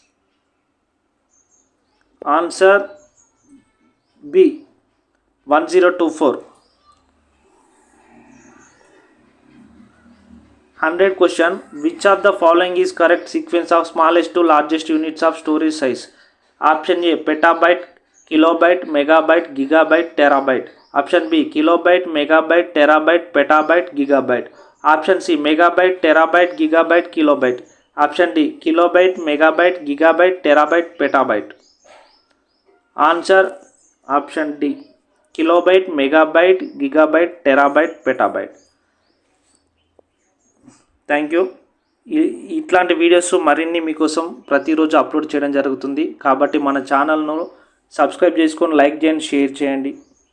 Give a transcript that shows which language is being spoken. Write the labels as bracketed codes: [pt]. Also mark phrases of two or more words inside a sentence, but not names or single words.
[en] Answer B 1024. 100 question. Which of the following is correct sequence of smallest to largest units of storage size? Option A petabyte, kilobyte, megabyte, gigabyte, terabyte. Option B kilobyte, megabyte, terabyte, petabyte, gigabyte. Option C megabyte, terabyte, gigabyte, kilobyte. Option D kilobyte, megabyte, gigabyte, terabyte, petabyte. Answer option D kilobyte, megabyte, gigabyte, terabyte, petabyte. Thank you. [te] ఇట్లాంటి వీడియోస్ మరిన్ని మీకోసం ప్రతిరోజు అప్లోడ్ చేయడం జరుగుతుంది. కాబట్టి మన ఛానల్ను సబ్స్క్రైబ్ చేసుకొని లైక్ చేయండి, షేర్ చేయండి.